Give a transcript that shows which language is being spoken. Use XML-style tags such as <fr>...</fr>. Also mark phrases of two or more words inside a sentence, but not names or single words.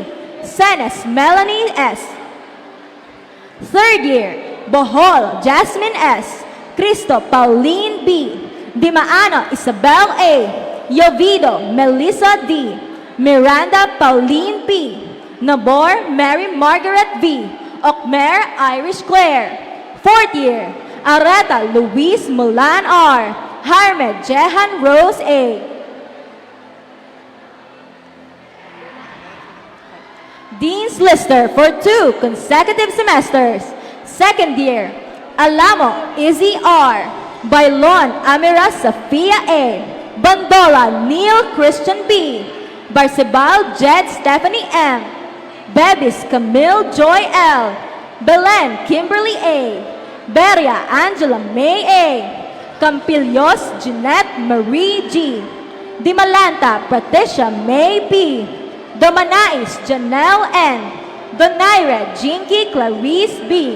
<en>Senes Melanie S. Third year, Bohol Jasmine S. Cristo Pauline B. Dimaano Isabel A. Yovido Melissa D. Miranda Pauline P. Nabor Mary Margaret V. Okmer Irish Claire. Fourth year, Areta Luis Mulan R. Harmed Jehan Rose A. Dean's Lister for 2 consecutive semesters. Second year, Alamo Izzy R. Bailon Amira Safia A. Bandola Neil Christian B. Barcebal Jed Stephanie M. Bebis Camille Joy L. Belen Kimberly A. Beria Angela May A. Campillos Jeanette Marie G. Dimalanta Patricia May B. Domanais Janelle N. Donaire Jinky Clarice B.</en>